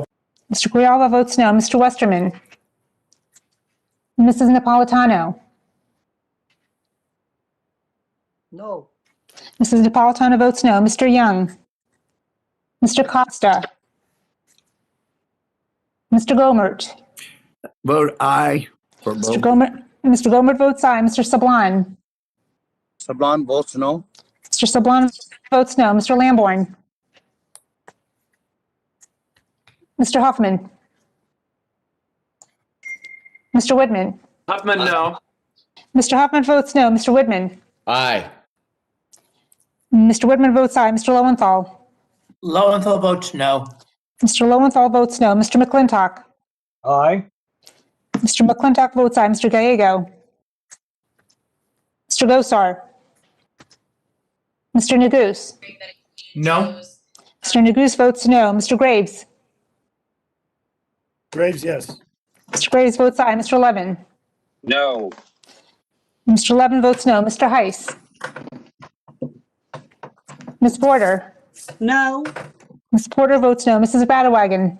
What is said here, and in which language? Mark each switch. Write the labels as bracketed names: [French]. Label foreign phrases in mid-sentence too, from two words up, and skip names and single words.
[English] Mr. Grijalva votes no. Mr. Westerman? Mrs. Napolitano? No. Mrs. Napolitano votes no. Mr. Young? Mr. Costa? Mr. Gomert? Vote aye for both. Mr. Gomert votes aye. Mr. Sablan? Sablan votes no. Mr. Sablan votes no. Mr. Lamborn? Mr. Huffman. Mr. Whitman. Huffman, no. Mr. Huffman votes no. Mr. Whitman. Aye. Mr. Whitman votes aye. Mr. Lowenthal. Lowenthal votes no. Mr. Lowenthal votes no. Mr. McClintock. Aye. Mr. McClintock votes aye. Mr. Gallego. Mr. Gosar. Mr. Neguse. No. Mr. Neguse votes no. Mr. Graves. Graves, yes. Mr. Graves votes aye. Mr. Levin. No. Mr. Levin votes no. Mr. Heiss. Ms. Porter. No. Ms. Porter votes no. Mrs. Badawagon.